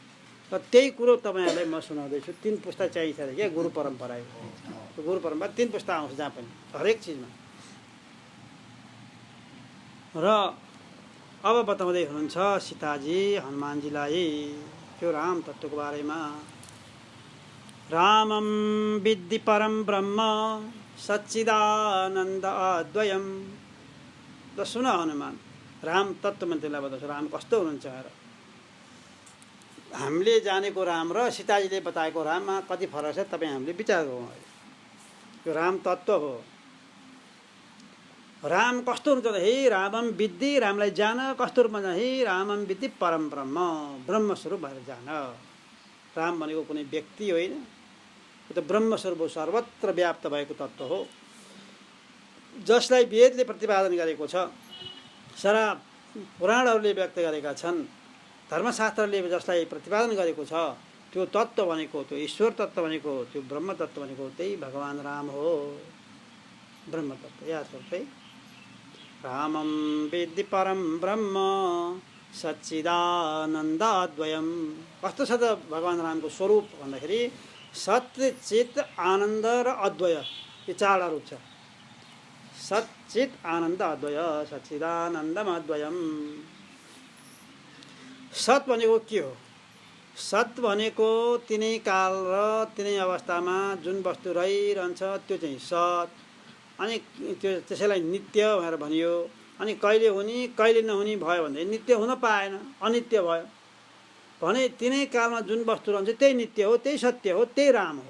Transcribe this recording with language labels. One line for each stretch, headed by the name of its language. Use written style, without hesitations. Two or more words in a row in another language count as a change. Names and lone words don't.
Nepali: र त्यही कुरो तपाईँहरूलाई म सुनाउँदैछु। 3 पुस्ता चाहिन्छ अरे क्या, गुरु परम्परा। गुरु परम्परा 3 पुस्ता आउँछ जहाँ पनि, हरेक चिजमा। र अब बताउँदै हुनुहुन्छ सीताजी हनुमानजीलाई त्यो राम तत्त्वको बारेमा।
Sanskrit: रामं विद्धि परम ब्रह्म सच्चिदानन्द अद्वयम।
Nepali: ल सुन हनुमान, राम तत्त्व म तिमीलाई बताउँछु, राम कस्तो हुनुहुन्छ र। हामीले जानेको राम र सीताजीले बताएको राममा कति फरक छ तपाईँ हामीले विचार गरौँ। यो राम तत्त्व हो। राम कस्तो हुन्छ त?
Sanskrit: हे रामम विद्धि,
Nepali: रामलाई जान। कस्तो रूपमा जान?
Sanskrit: हे रामम विद्धि परम ब्रह्म,
Nepali: ब्रह्मस्वरूप भएर जान। राम भनेको कुनै व्यक्ति होइन, यो त ब्रह्मस्वरूप हो, सर्वत्र व्याप्त भएको तत्त्व हो, जसलाई वेदले प्रतिपादन गरेको छ, सारा पुराणहरूले व्यक्त गरेका छन्, धर्मशास्त्रले जसलाई प्रतिपादन गरेको छ, त्यो तत्त्व भनेको, त्यो ईश्वर तत्त्व भनेको, त्यो ब्रह्म तत्त्व भनेको त्यही भगवान् राम हो। ब्रह्म तत्त्व याद गर्छ है।
Sanskrit: रामं विद्धि परम ब्रह्म सच्चिदानन्दाद्वयम्।
Nepali: कस्तो छ त भगवान् रामको स्वरूप भन्दाखेरि सत्य चित आनन्द र अद्वय यो चारवटा रूप छ।
Sanskrit: सत् चित आनन्द अद्वय सच्चिदानन्दम अद्वयम।
Nepali: सत् भनेको के हो? सत् भनेको तिनै काल र तिनै अवस्थामा जुन वस्तु रहिरहन्छ त्यो चाहिँ सत्। अनि त्यो त्यसैलाई नित्य भनेर भनियो। अनि कहिले हुने कहिले नहुने भयो भने नित्य हुन पाएन, अनित्य भयो भने तिनै कालमा जुन वस्तु रहन्छ त्यही नित्य हो, त्यही सत्य हो, त्यही राम हो।